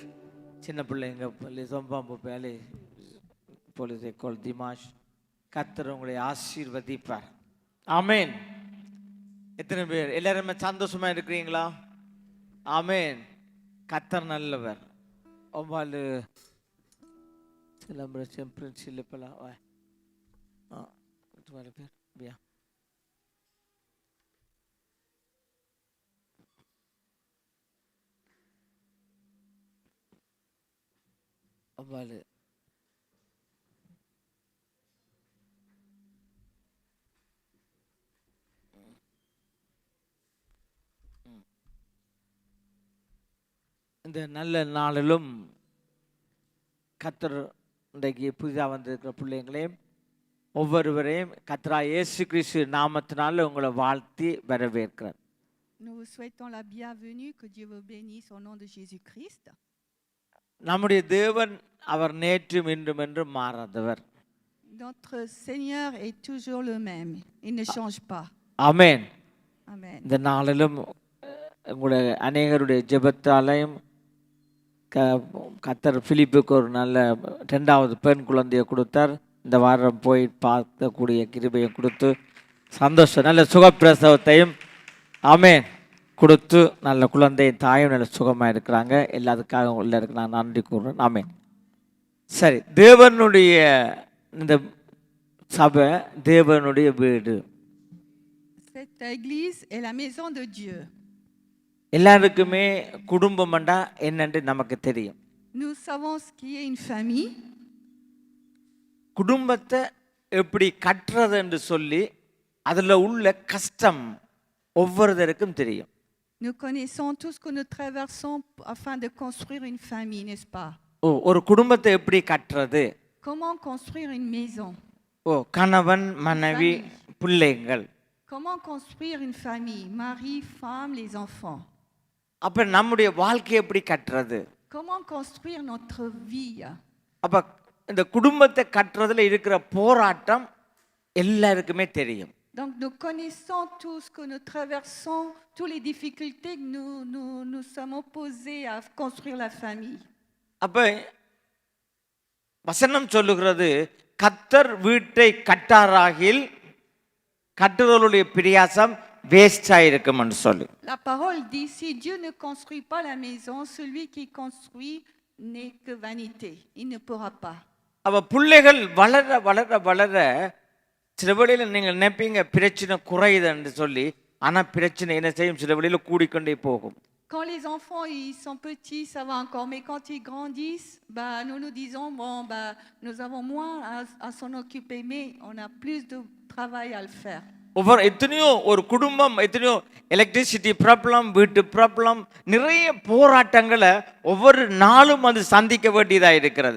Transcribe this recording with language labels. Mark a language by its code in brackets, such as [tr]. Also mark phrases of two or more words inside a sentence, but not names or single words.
[ta] சின்ன பிள்ளைங்க லேசோம்பாம்பு பேலே போலீஸை கோல் திமாஷ். கர்த்தர் உங்களை ஆசீர்வதிப்பார். ஆமென். எத்தனை பேர் எல்லாருமே சந்தோஷமா இருக்கிறீங்களா? ஆமென். கர்த்தர் நல்லவர். ஒவ்வாறு celebration principle pala तुम्हारे फिर बिया ஒவ்வாறு இந்த நல்ல நாளிலும் கர்த்தர் இன்றைக்கு புதிதாக வந்திருக்கிற பிள்ளைங்களையும் ஒவ்வொருவரையும் கர்த்தராகிய இயேசு கிறிஸ்து நாமத்தினால உங்களை வாழ்த்தி வரவேற்கிறேன். [fr] Nous vous souhaitons la bienvenue, que Dieu vous bénisse au nom de Jésus-Christ. [ta] நம்முடைய தேவன் அவர் நேற்றும் இன்றும் என்றும் மாறாதவர். [fr] Notre Seigneur est toujours le même, il ne change pas. [ta] ஆமென். [fr] Amen. [ta] இந்த நாளிலும் உங்களுடைய அநேகருடைய ஜெபத்தாலையும் கர்த்தர் பிலிப்புக்கு ஒரு நல்ல 2வது பெண் குழந்தையை கொடுத்தார். இந்த வாரம் போய் பார்க்கக்கூடிய கிருபையை கொடுத்து சந்தோஷம் நல்ல சுகப்பிரசவத்தையும் ஆமென் கொடுத்து நல்ல குழந்தையும் தாயும் நல்ல சுகமாக இருக்கிறாங்க. எல்லாத்துக்காக உள்ள இருக்கு நான் நன்றி கூறுறேன். ஆமென். சரி, தேவனுடைய இந்த சபை தேவனுடைய வீடு. [fr] Cette église est la maison de Dieu. [ta] எல்லாருக்குமே குடும்பம்டா என்னன்னு நமக்கு தெரியும். [fr] Nous savons ce qui est une famille. [ta] குடும்பத்தை எப்படி கட்டுறது என்று சொல்லி அதில் உள்ள கஷ்டம் ஒவ்வொருத்தருக்கும் தெரியும். [fr] Nous connaissons tout ce que nous traversons afin de construire une famille, n'est-ce pas? [ta] ஒரு குடும்பத்தை எப்படி கட்டுறது? [fr] Comment construire une maison? [ta] கணவன் மனைவி பிள்ளைகள். [fr] Comment construire une famille? Mari, femme, les enfants. [ta] அப்ப நம்முடைய வாழ்க்கையை எப்படி கட்டுறது? [fr] Comment construire notre vie? [ta] அப்ப இந்த குடும்பத்தை கட்டுறதுல இருக்கிற போராட்டம் எல்லாருக்குமே தெரியும். [fr] Donc nous connaissons tout ce que nous traversons, toutes les difficultés que nous sommes opposés à construire la famille. [ta] அப்ப வசனம் சொல்லுகிறது, கர்த்தர் வீட்டை கட்டாராகில் கட்டுறவருடைய பிரயாசம் வேஸ்ட் ஆயிருக்கும் என்று சொல்லி. [fr] La parole dit, si Dieu ne construit pas la maison, celui qui construit n'est que vanité. Il ne pourra pas. [ta] அவ பிள்ளைகள் வளர வளர வளர சில வேளையில் நீங்கள் நினைப்பீங்க பிரச்சனை குறையுது என்று சொல்லி, ஆனா பிரச்சனை என்ன செய்யும்? சில வேளையில் கூடிக்கொண்டே போகும். [fr] quand les enfants ils sont petits, ça va encore, mais quand ils grandissent, bah, nous nous disons, bon, bah, nous avons moins à s'en occuper, mais on a plus de travail à le faire. [ta] ஒவ்வொரு எத்தனையோ ஒரு குடும்பம் எத்தனையோ [en] electricity problem, [ta] வீட்டு ப்ராப்ளம், நிறைய போராட்டங்களை ஒவ்வொரு நாளும் அது சந்திக்க வேண்டியதா இருக்கிறது.